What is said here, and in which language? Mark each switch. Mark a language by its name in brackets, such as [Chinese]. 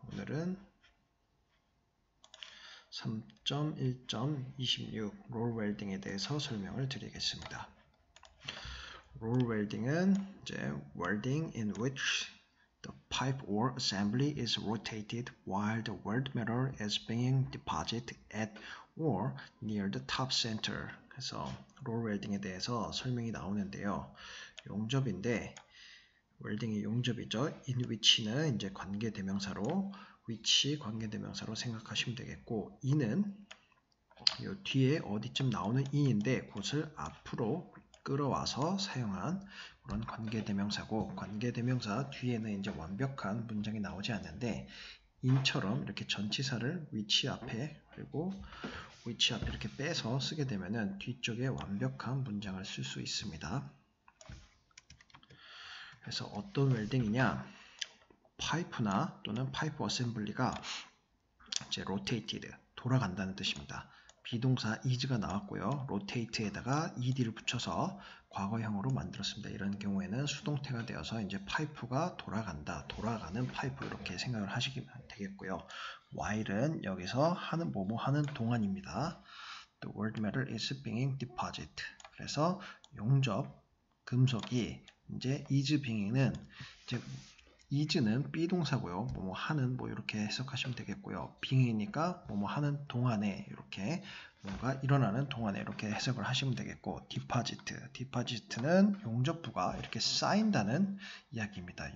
[Korean] 오늘은 3.1.26 roll welding에 대해서 설명을 드리겠습니다. [English] roll welding은 이제 welding in which the pipe or assembly is rotated while the weld metal is being deposited at or near the top center. [Korean] 그래서 roll welding에 대해서 설명이 나오는데요. 용접인데 웰딩의 용접이죠. in which는 이제 관계대명사로 which 관계대명사로 생각하시면 되겠고 in은 요 뒤에 어디쯤 나오는 in인데 그것을 앞으로 끌어와서 사용한 그런 관계대명사고 관계대명사 뒤에는 이제 완벽한 문장이 나오지 않는데 in처럼 이렇게 전치사를 which 앞에 그리고 which 앞에 이렇게 빼서 쓰게 되면은 뒤쪽에 완벽한 문장을 쓸 수 있습니다. 그래서 어떤 웰딩이냐, 파이프나 또는 파이프 어셈블리가 이제 rotated, 돌아간다는 뜻입니다. 비동사 is가 나왔고요. rotate에다가 ed를 붙여서 과거형으로 만들었습니다. 이런 경우에는 수동태가 되어서 이제 파이프가 돌아간다, 돌아가는 파이프 이렇게 생각을 하시면 되겠고요. while은 여기서 하는 뭐뭐 하는 동안입니다. [English] The weld metal is being deposited. [Korean] 그래서 용접 금속이 이제 is being은 이제 is는 비동사고요. 뭐뭐 하는 뭐 이렇게 해석하시면 되겠고요. being이니까 뭐뭐 하는 동안에 이렇게 뭔가 일어나는 동안에 이렇게 해석을 하시면 되겠고 deposit는 용접부가 이렇게 쌓인다는 이야기입니다.